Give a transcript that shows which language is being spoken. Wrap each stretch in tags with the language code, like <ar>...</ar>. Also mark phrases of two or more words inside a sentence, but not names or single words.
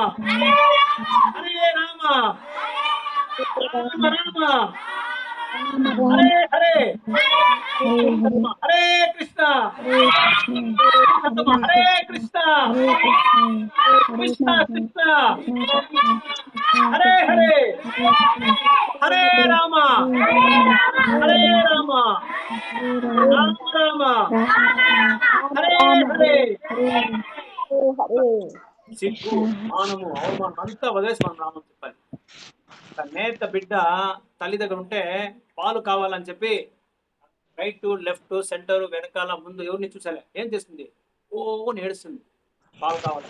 <sa>రామ రామ హరే హరే, హరే కృష్ణ హరే కృష్ణ కృష్ణ కృష్ణ హరే హరే, హరే రామ రామ రామ హరే హరే.</sa> <te>సిగ్గు, మానము, అవమానం అంతా వదిలేసి మనం నామం చెప్పాలి. నేత బిడ్డ తల్లి దగ్గర ఉంటే పాలు కావాలని చెప్పి</te> <en>right left center</en> <te>వెనకాల ముందు ఎవరిని చూసాలే, ఏం చేస్తుంది, ఓ ఏడుస్తుంది, పాలు కావాలి.</te>